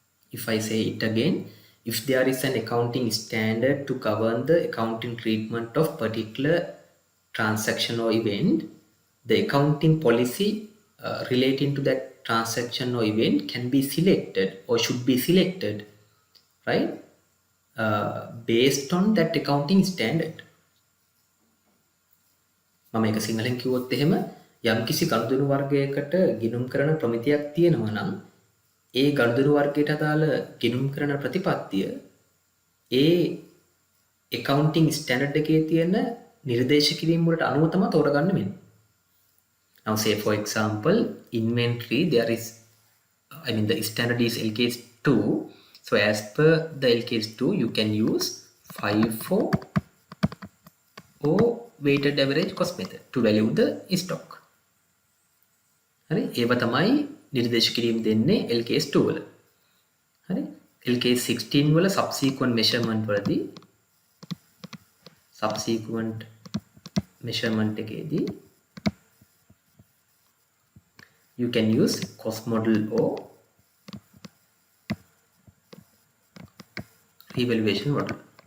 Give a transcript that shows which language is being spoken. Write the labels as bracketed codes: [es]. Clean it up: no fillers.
[en] If I say it again, if there is an accounting standard to govern the accounting treatment of particular transaction or event, the accounting policy relating to that transaction or event can be selected or should be selected, right, based on that accounting standard. [si] මම එක සිංහලෙන් කිව්වොත් එහෙම යම්කිසි ගනුදෙනු වර්ගයකට ගිණුම් කරන ප්‍රමිතියක් තියෙනවා නම් ඒ ගනුදෙනු වර්ගයට අදාළ ගිණුම් කරන ප්‍රතිපත්තිය ඒ accounting standard එකේ තියෙන නිර්දේශ කිරීම වලට අනුව තමයි තෝරගන්න වෙන්නේ. [en] Now say for example, inventory there is the standard is LKAS 2. So as per the LKAS 2 you can use FIFO or weighted average cost method to value the stock. [si] හරි, ඒව තමයි නිර්දේශ කිරීම දෙන්නේ LKAS 2 වල. හරි, [en] LKAS 16 වල subsequent measurement වලදී subsequent measurement එකේදී you can use cost model or revaluation model.